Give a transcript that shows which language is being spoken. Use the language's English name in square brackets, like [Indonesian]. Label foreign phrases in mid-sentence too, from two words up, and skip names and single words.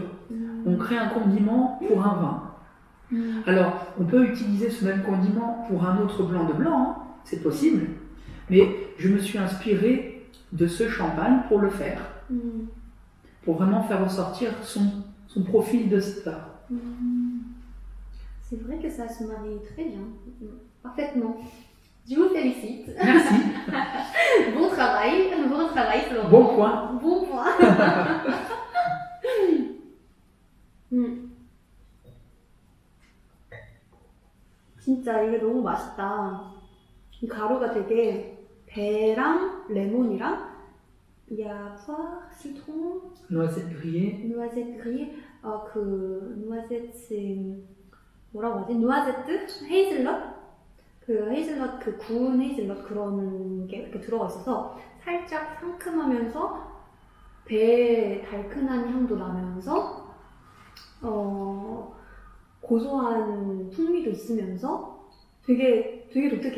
[French] On crée un condiment pour un vin. Alors, on peut utiliser ce même condiment pour un autre blanc de blanc, hein, c'est possible, mais je me suis inspirée de ce champagne pour le faire, pour vraiment faire ressortir son profil de saveur. C'est vrai que ça se marie très bien, parfaitement. Je vous félicite. Merci. Bon travail, Florent. Bon point. Bon point. [Korean] 진짜 이게 너무 맛있다. 이 가루가 되게 배랑 레몬이랑 포 [French] ire, citron, Noisette grillée. noisette grillée. noisette c'est [Korean] 뭐라고 하지? 노아제트? 헤이즐넛? 헤이즐넛 구운 헤이즐넛 그런 게 이렇게 들어가 있어서 살짝 상큼하면서 배에 달큰한 향도 나면서 고소한 풍미도 있으면서 되게 독특해요.